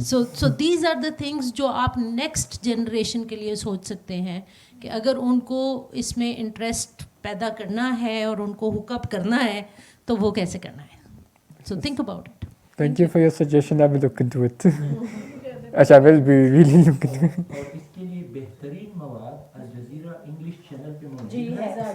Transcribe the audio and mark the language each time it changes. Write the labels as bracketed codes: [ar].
[en] So these are the things [ur] جو آپ next generation کے لیے سوچ سکتے ہیں کہ اگر ان کو اس میں انٹرسٹ پیدا کرنا ہے اور ان کو ہوک اپ کرنا ہے تو وہ کیسے کرنا ہے. [en] So think about it. Thank you for your suggestion. I will look into it. I will be really looking into it. [ur] اور اس کے لیے بہترین مواد الجزیرہ انگلش چینل پہ موجود ہے.